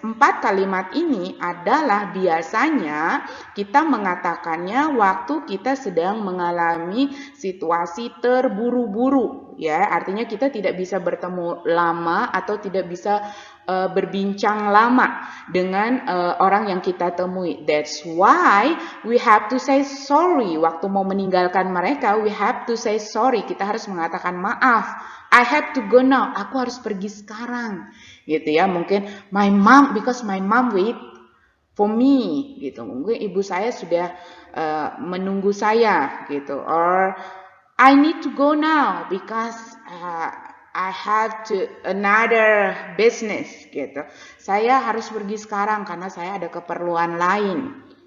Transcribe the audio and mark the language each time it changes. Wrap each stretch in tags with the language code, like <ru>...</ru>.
<id>4 kalimat ini adalah biasanya kita mengatakannya waktu kita sedang mengalami situasi terburu-buru. Ya, artinya kita tidak bisa bertemu lama atau tidak bisa berbincang lama dengan orang yang kita temui.</id> <en>That's why we have to say sorry.</en> <id>Waktu mau meninggalkan mereka,</id> <en>we have to say sorry.</en> <id>Kita harus mengatakan maaf.</id> <en>I have to go now.</en> <id>Aku harus pergi sekarang. Gitu ya.</id> <en>Mungkin because my mom wait for me.</en> <id>Gitu. Mungkin ibu saya sudah menunggu saya. Gitu.</id> <en>Or I need to go now because I have to another business.</en> <id>Gitu. Saya harus pergi sekarang karena saya ada keperluan lain.</id>